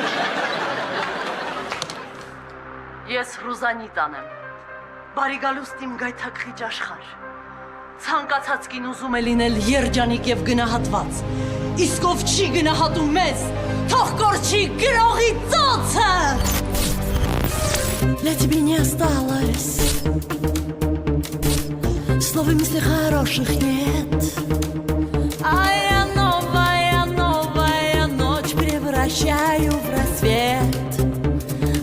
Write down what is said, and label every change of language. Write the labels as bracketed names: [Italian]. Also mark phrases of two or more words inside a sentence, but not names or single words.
[Armenian] ես Ռուզանիտան եմ։ Բարի գալուստ իմ գայթակղիչ աշխարհ։ Ցանկացած կին ուզում է լինել երջանիկ եւ գնահատված։ Իսկ ով չի գնահատում մեզ, թող կորչի գրողի ծոցը։ [Russian] Для тебя не осталось слов и мыслей хороших нет. А я новая ночь превращаю в рассвет.